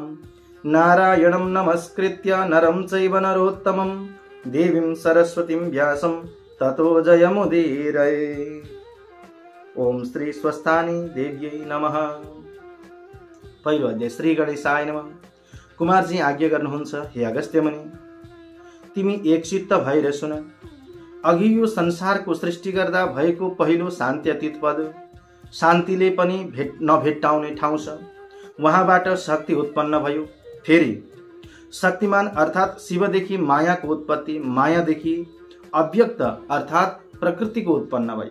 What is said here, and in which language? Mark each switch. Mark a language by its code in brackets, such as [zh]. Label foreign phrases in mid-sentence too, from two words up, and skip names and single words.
[sa] नारायणं नमस्कृत्य नरं चैव नरोत्तमं देवीं सरस्वतीं व्यासं ततो जयमुदीरये। ओम श्री स्वस्थानी देव्यै नमः। [ne] पहिलो अध्याय। [sa] श्री गणेशाय नमः। [ne] कुमारजी आज्ञा गर्नुहुन्छ, हे अगस्त्य मुनि, तिमी एकचित्त भएर सुन। अघि यो संसारको सृष्टि गर्दा भएको पहिलो शान्त्यतीत पद, शान्तिले पनि नभेट्टाउने ठाउँ छ। वहाँबाट शक्ति उत्पन्न भयो। फेरि शक्तिमान अर्थात् शिवदेखि मायाको उत्पत्ति, मायादेखि अव्यक्त अर्थात् प्रकृतिको उत्पन्न भयो।